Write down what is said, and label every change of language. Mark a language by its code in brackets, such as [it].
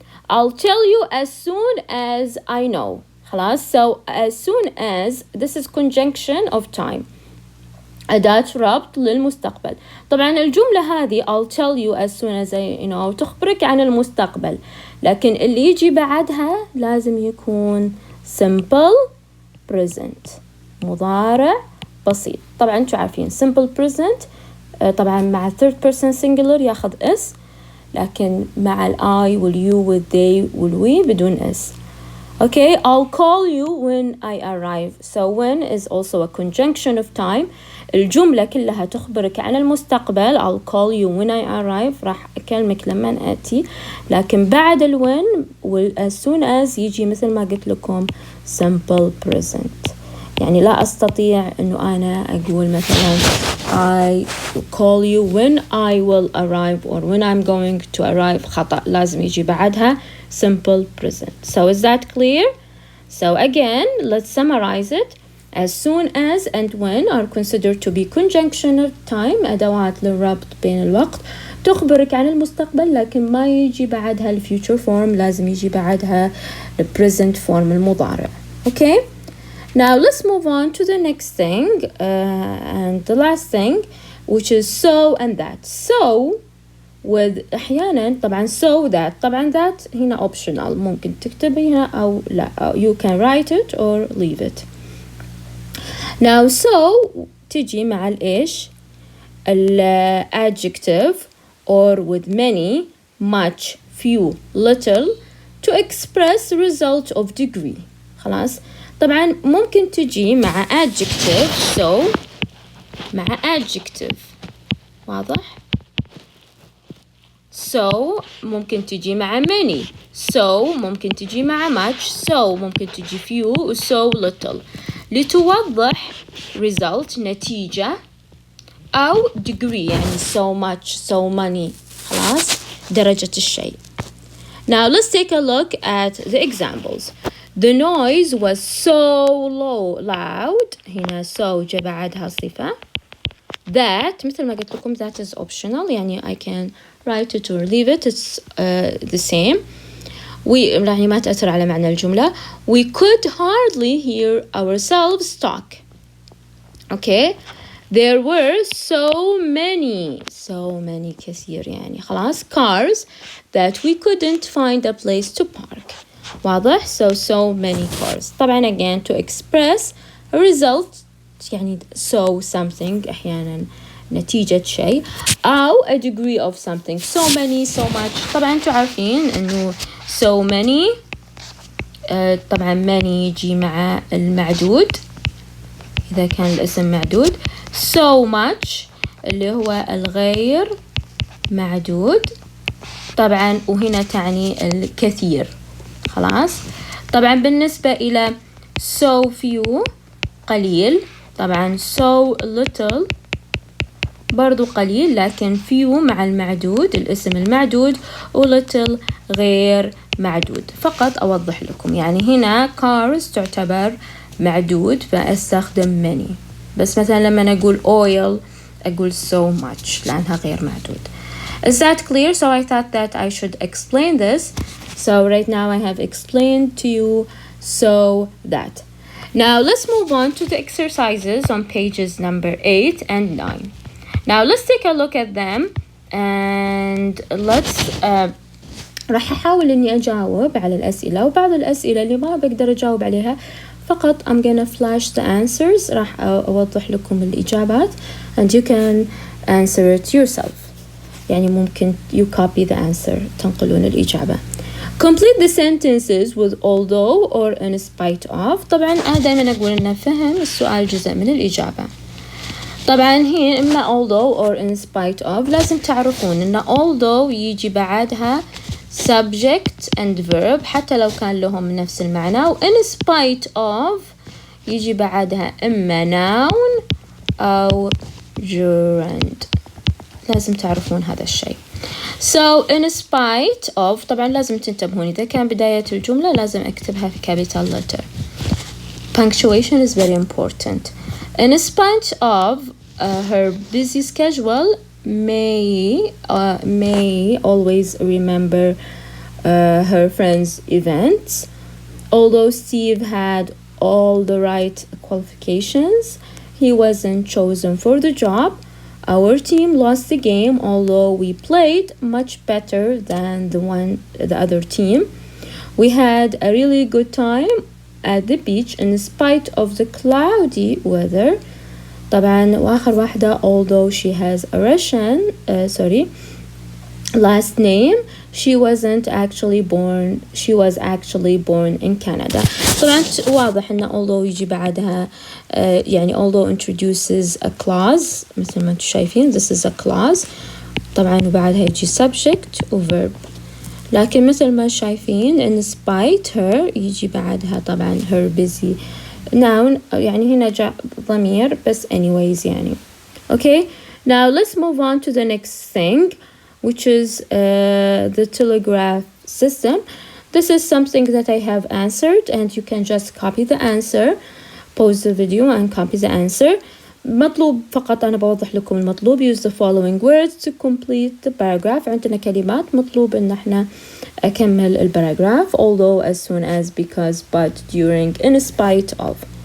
[en] I'll tell you as soon as I know. [ar] خلاص. [en] So as soon as this is conjunction of time. [ar] أداة ربط للمستقبل. طبعا الجملة هذه [en] I'll tell you as soon as I know [ar] تخبرك عن المستقبل لكن اللي يجي بعدها لازم يكون simple present مضارع بسيط. طبعا انتوا عارفين simple present طبعا مع third person singular ياخذ اس لكن مع ال I وال you وال they وال we بدون S. [en] Okay, I'll call you when I arrive. So when is also a conjunction of time. [ar] الجملة كلها تخبرك عن المستقبل. [en] I'll call you when I arrive. [ar] راح أكلمك لما آتي. لكن بعد ال when as soon as يجي مثل ما قلت لكم simple present. يعني لا أستطيع إنه أنا أقول مثلا [en] I call you when I will arrive or when I'm going to arrive. [ar] خطأ. لازم يجي بعدها simple present. [en] So is that clear? So again, let's summarize it. As soon as and when are considered to be conjunction of time. [ar] أدوات للربط بين الوقت تخبرك عن المستقبل لكن ما يجي بعدها ال future form. لازم يجي بعدها the present form المضارع. [en] Okay? Now let's move on to the next thing and the last thing, which is so and that. So with [ar] أحيانا طبعا [en] so that. [ar] طبعا that هنا optional. ممكن تكتبيها أو لا. [en] You can write it or leave it. Now so [ar] تجي مع الإيش ال [en] adjective or with many, much, few, little to express result of degree. [ar] خلاص. طبعا ممكن تجي مع adjective so مع adjective. واضح؟ so ممكن تجي مع many. so ممكن تجي مع much. so ممكن تجي few. so little لتوضح result نتيجة أو degree يعني so much, so many. خلاص درجة الشيء. [en] Now let's take a look at the examples. The noise was so loud. [ar] هنا so جاء بعدها صفة. [en] That [ar] مثل ما قلت لكم [en] that is optional. يعني I can write it or leave it. It's the same. [ar] يعني ما تأثر على معنى الجملة. [en] We could hardly hear ourselves talk. Okay. There were so many [ar] كثير يعني خلاص [en] cars that we couldn't find a place to park. واضح؟ so many cars. طبعا again to express a result يعني so something [ar] أحيانا نتيجة شيء أو [en] a degree of something. so many, so much. [ar] طبعا انتوا عارفين إنه so many طبعا many يجي مع المعدود إذا كان الاسم معدود. so much اللي هو الغير معدود طبعا وهنا تعني الكثير. خلاص. طبعا بالنسبة إلى so few قليل. طبعا so little برضو قليل لكن few مع المعدود الاسم المعدود و little غير معدود. فقط أوضح لكم يعني هنا cars تعتبر معدود فأستخدم many. بس مثلا لما أقول oil أقول so much لأنها غير معدود. [en] Is that clear? So I thought that I should explain this. So right now I have explained to you so that. Now let's move on to the exercises on pages number 8 and 9. Now let's take a look at them and let's [ar] راح أحاول إني أجاوب على الأسئلة وبعض الأسئلة اللي ما بقدر أجاوب عليها فقط [en] I'm gonna flash the answers. راح أوضح لكم الإجابات and you can answer it yourself. يعني ممكن you copy the answer تنقلون الإجابة. Complete the sentences with although or in spite of. [ar] طبعا أنا دائما أقول إن فهم السؤال جزء من الإجابة. طبعا هي إما although or in spite of. لازم تعرفون إن although يجي بعدها subject and verb حتى لو كان لهم نفس المعنى و in spite of يجي بعدها إما noun أو gerund. لازم تعرفون هذا الشيء. So in spite of طبعا لازم تنتبهون إذا كان بداية الجملة لازم أكتبها في capital letter. [en] Punctuation is very important. In spite of her busy schedule, May always remember her friends' events. Although Steve had all the right qualifications, he wasn't chosen for the job. Our team lost the game, although we played much better than the other team. We had a really good time at the beach in spite of the cloudy weather. [ar] طبعا وآخر واحدة [en] although she has a Russian last name she was actually born in Canada. [ar] طبعا واضح إنه although يجي بعدها يعني [en] although introduces a clause [ar] مثل ما انتم شايفين [en] this is a clause [ar] طبعا وبعدها يجي subject و verb. لكن مثل ما شايفين in spite her يجي بعدها طبعا her busy noun يعني هنا جاء ضمير بس anyways يعني. [en] Okay, now let's move on to the next thing, which is the telegraph system. This is something that I have answered and you can just copy the answer, pause the video and copy the answer. [ar] مطلوب فقط أنا بوضح لكم المطلوب. [en] Use the following words to complete the paragraph. [ar] عندنا كلمات مطلوب إن احنا أكمل الباراجراف [en] although, as soon as, because, but, during, in spite of.